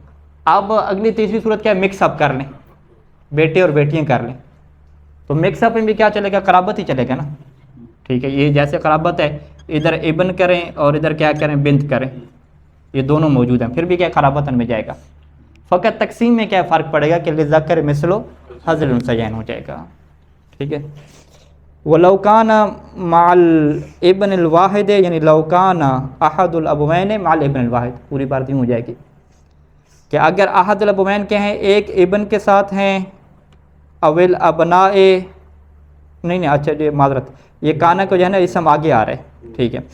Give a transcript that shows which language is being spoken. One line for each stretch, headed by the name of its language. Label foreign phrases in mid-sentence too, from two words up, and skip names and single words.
Hindi: अब अगली तीसरी सूरत क्या है? मिक्सअप कर लें, बेटे और बेटियाँ कर लें। तो मिक्सअप में भी क्या चलेगा? कराबत ही चलेगा ना, ठीक है। ये जैसे कराबत है, इधर इब्न करें और इधर क्या करें? बिंत करें, ये दोनों मौजूद हैं, फिर भी क्या कराबतन में जाएगा। फ़कत तकसीम में क्या फ़र्क पड़ेगा कि
Arabic: للذكر مثل حظ الأنثيين
Hindi: हो जाएगा, ठीक है।
Arabic: ولو كان مال ابن واحد، يعني لو كان أحد الأبوين مال ابن واحد,
Hindi: पूरी बात यूँ हो जाएगी कि अगर
Arabic: أحد الأبوين
Hindi: के हैं एक इब्न के साथ हैं,
Arabic: أو الأبناء,
Hindi: नहीं अच्छा ये मादरत, ये काना को जो है ना इसम आगे आ रहा है, ठीक है।